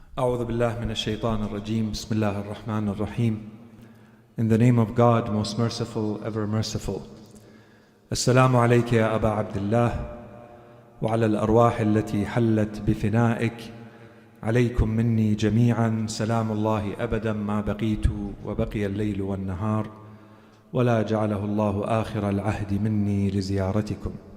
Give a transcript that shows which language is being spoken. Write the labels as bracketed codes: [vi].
[ar] أعوذ بالله من الشيطان الرجيم بسم الله الرحمن الرحيم. [en] In the name of God, most merciful, ever merciful. [ar] السلام عليك يا أبا عبد الله وعلى الأرواح التي حلت بفنائك. عليكم مني جميعا سلام الله أبدا ما بقيت وبقي الليل والنهار، ولا جعله الله آخر العهد مني لزيارتكم.